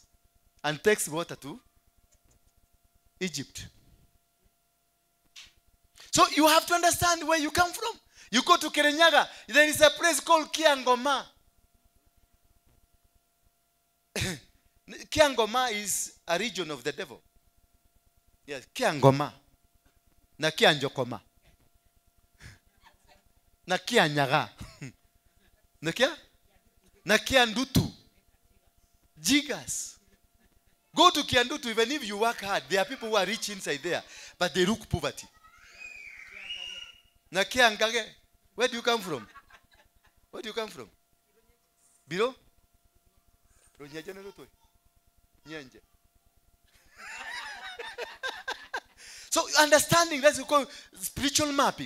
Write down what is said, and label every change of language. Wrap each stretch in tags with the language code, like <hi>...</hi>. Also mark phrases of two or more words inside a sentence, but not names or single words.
<en>And takes water to Egypt. So you have to understand where you come from. You go to Kirinyaga, there is a place called Kiangoma. Kiangoma is a region of the devil. Yes, Kiangoma. Na Kianjokoma. Na Kianyaga. Na Kia? Na Kiandutu. Jigas. Go to Kiandutu, even if you work hard, there are people who are rich inside there, but they look poverty. Na Kiangage. Where do you come from? Where do you come from? Below? So understanding, that's called spiritual mapping.</en>